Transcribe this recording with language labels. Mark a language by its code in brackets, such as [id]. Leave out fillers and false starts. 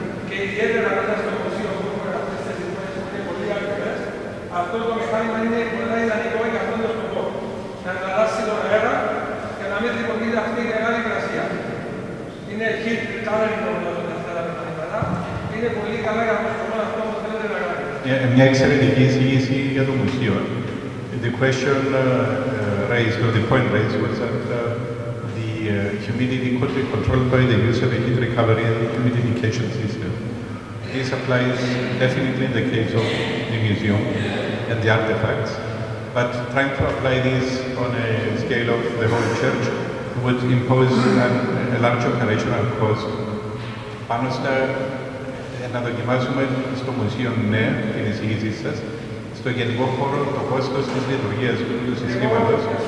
[el] Και ιδιαίτερα μέσα στο μουσείο που έχουμε αυτές τις εικόνες που είναι πολύ ακριβές, αυτό το μηχάνημα είναι πολύ ιδανικό για αυτόν τον σκοπό. Να αλλάξει τον αέρα και να μην δημιουργείται αυτή η μεγάλη υγρασία. Είναι heat recovery που ονομάζονται αυτά τα μηχανήματα. Είναι πολύ καλά για τον σκοπό αυτό που θέλετε να κάνετε. Μια εξαιρετική εισήγηση για το μουσείο. [en] The question raised, or the point raised, was that the humidity could be controlled by the use of a heat recovery and humidification system. This applies definitely in the case of the museum and the artifacts, but trying to apply this on a scale of the whole church would impose a large operational cost. [el] Πάνω να δοκιμάσουμε στο μουσείο, ναι, την εισήγησή σας, στο γενικό χώρο το κόστος της λειτουργίας του συστήματος.